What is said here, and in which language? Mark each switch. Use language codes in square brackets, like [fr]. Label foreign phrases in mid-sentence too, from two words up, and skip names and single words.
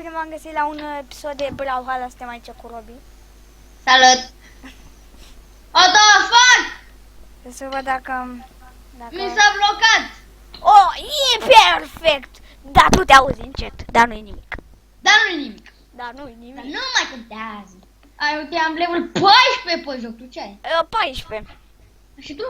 [ro] v-am găsit la un episod de Brawlhalla, suntem aici cu Robi. Salut! [en] What the fuck? [ro] Să văd dacă... Mi s-a blocat! Oh, e perfect! Da, tu te auzi încet, dar nu-i nimic. Dar nu-i nimic. Dar nu-i nimic. Dar nu mai contează. Ai, uite, am level 14 pe joc, tu ce ai? 14. Și tu?